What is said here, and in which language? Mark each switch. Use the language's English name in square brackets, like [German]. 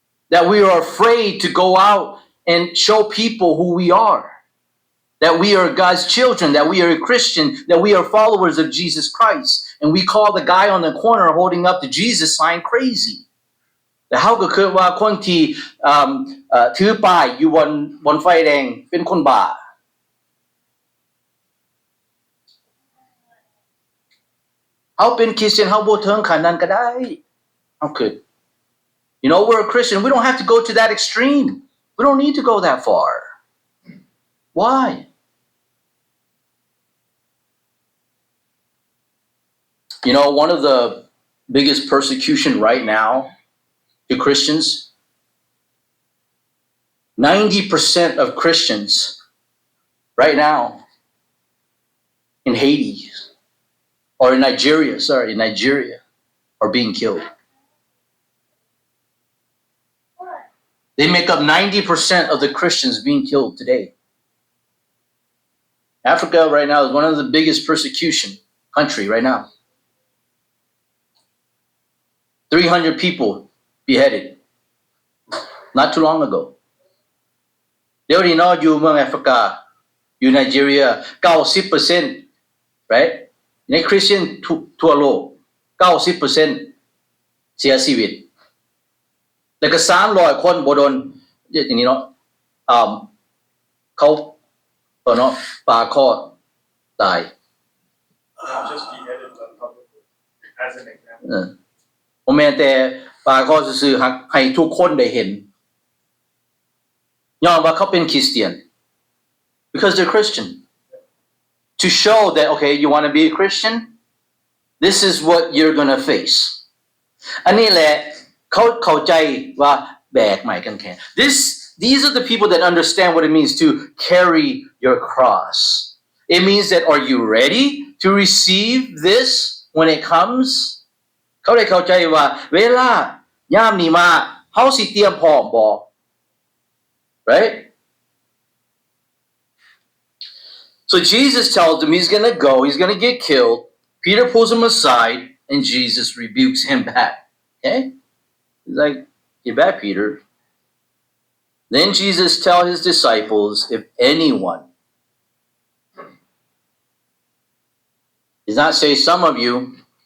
[English] that we are afraid to go out and show people who we are that we are God's children that we are a Christian that we are followers of Jesus Christ and we call the guy on the corner holding up the Jesus sign crazy [Northeastern Thai] แต่เฮาก็คือว่าคนที่ถือป้ายอยู่บนไฟแดงเป็นคนบ้า เฮาเป็นคริสเตียนเฮาบ่ถึงขั้นนั้นก็ได้เฮาคือ [English] You know, we're a Christian. We don't have to go to that extreme. We don't need to go that far. Why? You know, one of the biggest persecution right now to Christians, 90% of Christians right now in Haiti or in Nigeria are being killed. They make up 90% of the Christians being killed today. Africa right now is one of the biggest persecution country right now. 300 people beheaded not too long ago. They already know [Northeastern Thai] อยู่เมืองแอฟริกาอยู่ไนจีเรีย 90% right ในคริสเตียนทั่วโลก 90% เสียชีวิตแล้วก็300คนบ่โดนอย่างนี้เนาะเขาเนาะปาคอตาย [English] Just beheaded publicly as an example. [Northeastern Thai] บ่แม่นแต่ปาคอซื่อๆให้ทุกคนได้เห็นย้อนว่าเขาเป็นคริสเตียน [English] because they're Christian to show that okay you want to be a Christian this is what you're going to face [Northeastern Thai] อันนี้แหละ เขาเข้าใจว่าแบกไม้กางเขน [English] These are the people that understand what it means to carry your cross. It means that are you ready to receive this when it comes? [Northeastern Thai] เขาได้เข้าใจว่าเวลายามนี้มาเฮาสิเตรียมพร้อมบ่ [English] Right? So Jesus tells him he's going to go, he's going to get killed. Peter pulls him aside and Jesus rebukes him back. Okay? He's like, get back, Peter. Then Jesus tells his disciples, if anyone, he does not say some of you.